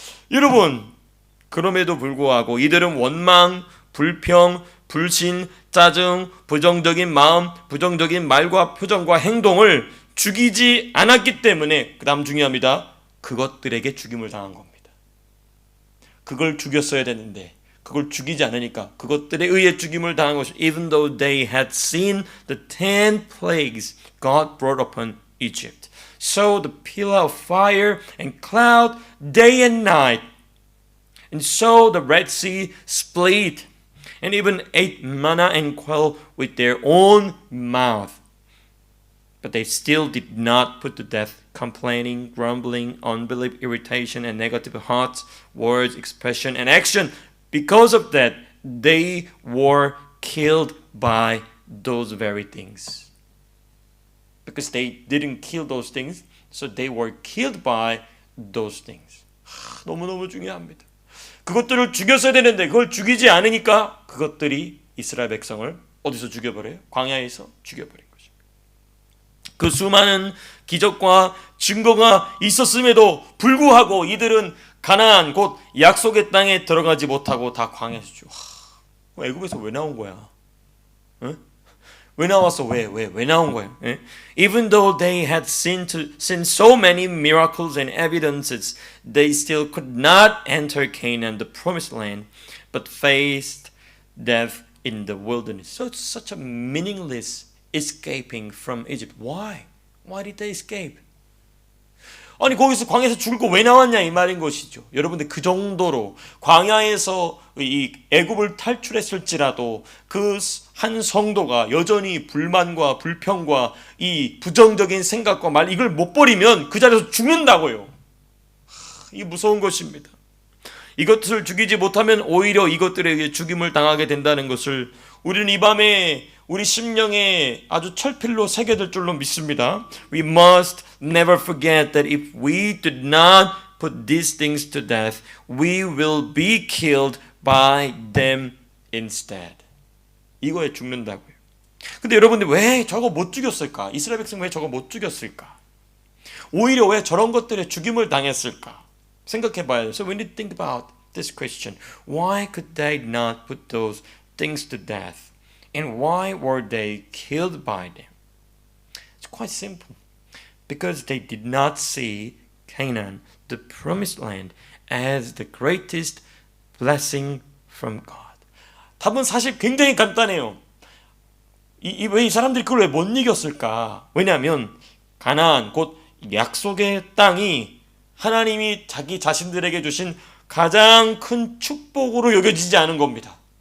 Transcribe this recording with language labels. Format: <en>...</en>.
<ko>여러분, 그럼에도 불구하고 이들은 원망, 불평, 불신, 짜증, 부정적인 마음, 부정적인 말과 표정과 행동을 죽이지 않았기 때문에, 그 다음 중요합니다. 그것들에게 죽임을 당한 겁니다. 그걸 죽였어야 되는데 그걸 죽이지 않으니까 그것들에 의해 죽임을 당한 것이,</ko> <en>even though they had seen the 10 plagues God brought upon Egypt. So the pillar of fire and cloud day and night. And so the Red Sea split, and even ate manna and quail with their own mouth. But they still did not put to death complaining, grumbling, unbelief, irritation, and negative thoughts, words, expression, and action. Because of that, they were killed by those very things. Because they didn't kill those things, so they were killed by those things.</en> <ko>너무너무 중요합니다. 그것들을 죽였어야 되는데 그걸 죽이지 않으니까 그것들이 이스라엘 백성을 어디서 죽여버려요? 광야에서 죽여버린 것입니다. 그 수많은 기적과 증거가 있었음에도 불구하고 이들은 가나안 곧 약속의 땅에 들어가지 못하고 다 광야에서 죽어. 애굽에서 왜 나온 거야? 응? 왜 나왔어? 왜 나온 거예요? 예?</ko> <en>Even though they had seen so many miracles and evidences, they still could not enter Canaan, the promised land, but faced death in the wilderness. So it's such a meaningless escaping from Egypt. Why? Why did they escape?</en> <ko>아니 거기서 광야에서 죽을 거 왜 나왔냐 이 말인 것이죠. 여러분들 그 정도로 광야에서 이 애굽을 탈출했을지라도 그 한 성도가 여전히 불만과 불평과 이 부정적인 생각과 말 이걸 못 버리면 그 자리에서 죽는다고요. 이게 무서운 것입니다. 이것을 죽이지 못하면 오히려 이것들에게 죽임을 당하게 된다는 것을 우리는 이 밤에 우리 심령에 아주 철필로 새겨들 줄로 믿습니다.</ko> <en>We must never forget that if we do not put these things to death, we will be killed by them instead.</en> <ko>이거에 죽는다고요. 근데 여러분들 왜 저거 못 죽였을까? 이스라엘 백성 왜 저거 못 죽였을까? 오히려 왜 저런 것들에 죽임을 당했을까? 생각해 봐야 돼요.</ko> <en>So we need to think about this question. Why could they not put those things to death? And why were they killed by them? It's quite simple. Because they did not see Canaan, the promised land, as the greatest blessing from God.</en> <ko>답은 사실 굉장히 간단해요. 왜 이 사람들이 그걸 왜 못 이겼을까? 왜냐하면 가나안 곧 약속의 땅이 하나님이 자기 자신들에게 주신 가장 큰 축복으로 여겨지지 않은 겁니다.</ko>